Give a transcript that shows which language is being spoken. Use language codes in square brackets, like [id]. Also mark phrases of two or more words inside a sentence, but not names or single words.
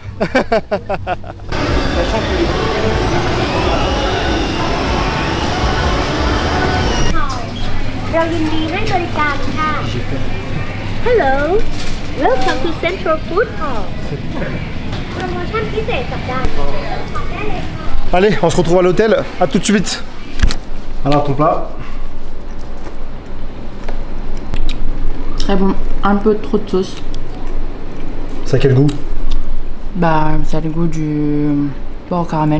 [en] Hello Welcome to Central Food Hall [th] โปรโมชั่นพิเศษสัปดาห์ [fr] Allez, on se retrouve à l'hôtel, à tout de suite. Alors ton plat. Très bon. Un peu trop de sauce. Ça a quel goût? Bah, ça a le goût du porc au caramel.